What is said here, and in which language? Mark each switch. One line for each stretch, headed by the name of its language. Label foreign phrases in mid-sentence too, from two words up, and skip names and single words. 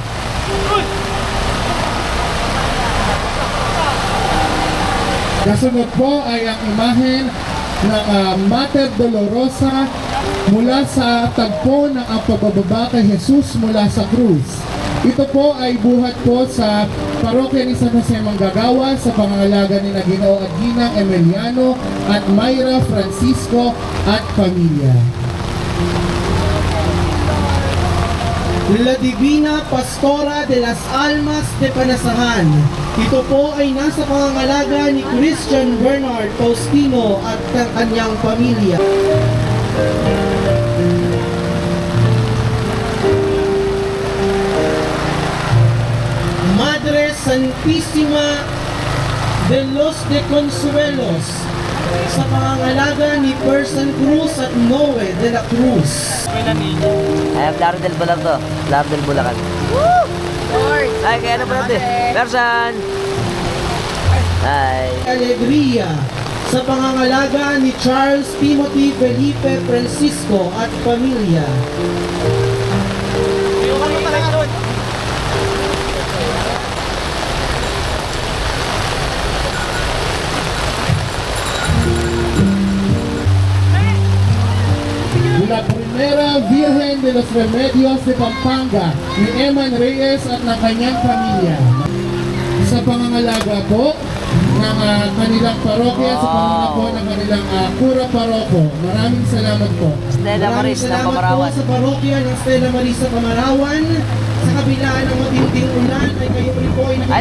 Filipino: Kasunod po ay ang imahen ng Mater Dolorosa mula sa tagpo ng ang pagbababa kay Jesus mula sa krus. Ito po ay buhat po sa parokya ni San Jose Manggagawa sa pangangalaga ni Ginoo at Ginang Emiliano at Myra Francisco at pamilya. La Divina Pastora de las Almas de Panasahan. Ito po ay nasa pangangalaga ni Christian Bernard Faustino at ng kanyang pamilya. Madre Santísima de los de Consuelos, sa pangangalaga ni Person Cruz at Noe de la Cruz. Ay, Claro del Bulag to. Claro del Bulacan. Woo! Ay, kaya na pala ito. Person! Ay. Alegría, sa pangangalaga ni Charles Timothy Felipe Francisco at pamilya. La Primera Virgen de los Remedios de Pampanga ni Eman Reyes at ng kanyang pamilya. Sa pangangalaga po ng kanilang parokya, sa pangangalaga po ng kanilang Kura Paroko. Maraming salamat po. Stella Maraming Maris ng salamat Pamarawan. po sa parokya ng Stella Maris sa Pamarawan. Sa kabila ng matinding ulan ay kayo rin po ay nakikita